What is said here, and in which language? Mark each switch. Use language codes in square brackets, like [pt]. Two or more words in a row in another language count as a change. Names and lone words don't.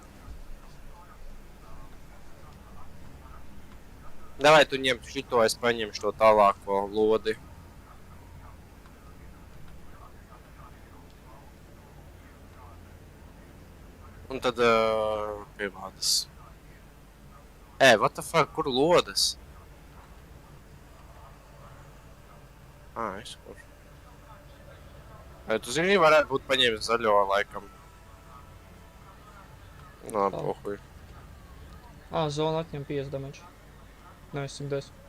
[lv] Davai tu ņemtu šito, es paņemšu to tālāko lodi. Un tad, piemādas. [en] What the fuck, [lv] kur lodas? Es kur. Tu zini, varētu būt paņēmis zaļo laikam. Nā, pohuj. Zona atņem 50 damage. Nevis 110.